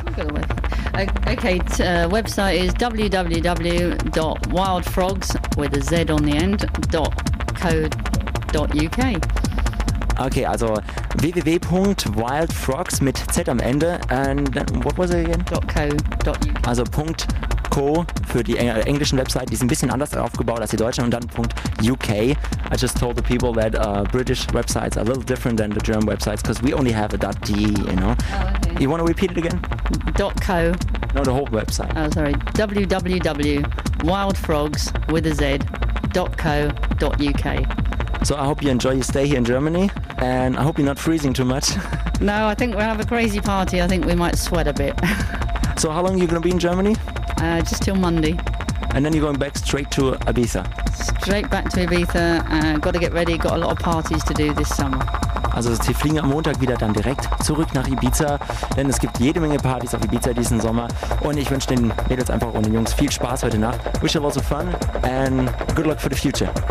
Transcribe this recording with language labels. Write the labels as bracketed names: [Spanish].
[English] Okay, website is www.wildfrogs.co.uk. [German] Okay, also www.wildfrogs mit Z am Ende [English] and what was it again? .co.uk. [German] Also .co für die englischen Webseiten, die sind ein bisschen anders aufgebaut als die deutschen und dann .uk. [English] I just told the people that British websites are a little different than the German websites because we only have a .de, you know. Oh, okay. You want to repeat it again? .co. No, the whole website. Oh, sorry. www.wildfrogs.co.uk. So I hope you enjoy your stay here in Germany and I hope you're not freezing too much. No, I think we'll have a crazy party. I think we might sweat a bit. So how long are you going to be in Germany? Just till Monday. And then you're going back straight to Ibiza? Straight back to Ibiza. Got to get ready. Got a lot of parties to do this summer. [German] Also sie fliegen am Montag wieder dann direkt zurück nach Ibiza, denn es gibt jede Menge Partys auf Ibiza diesen Sommer. Und ich wünsche den Mädels einfach und den Jungs viel Spaß heute Nacht. [English] Wish you lots of fun and good luck for the future.